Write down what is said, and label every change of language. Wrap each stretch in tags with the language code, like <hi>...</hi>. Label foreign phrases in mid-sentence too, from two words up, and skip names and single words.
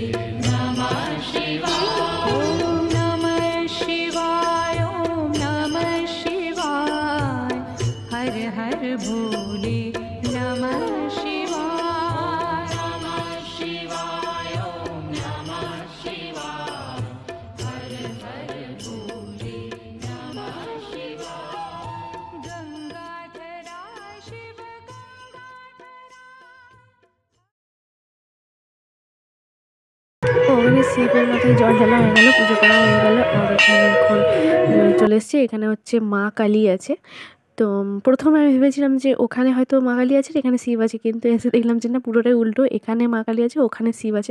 <sa>नमः शिवाय ओम नमः शिवाय ओम नमः शिवाय</sa> <hi>हर हर भोले</hi> <sa>नमः शिवाय नमः शिवाय ओम नमः शिवाय</sa> <hi>हर हर भोले</hi> <sa>नमः शिवाय गंगाधरा शिव</sa> <bn>ওখানে শিবের মাথায় জল ঢালা হয়ে গেল, পুজো করা হয়ে গেল। আর এখানে এখন চলে এসছি, এখানে হচ্ছে মা কালী আছে। তো প্রথমে আমি ভেবেছিলাম যে ওখানে হয়তো মা কালী আছে, এখানে শিব আছে, কিন্তু এসে দেখলাম যে না, পুরোটাই উল্টো, এখানে মা কালী আছে, ওখানে শিব আছে।</bn>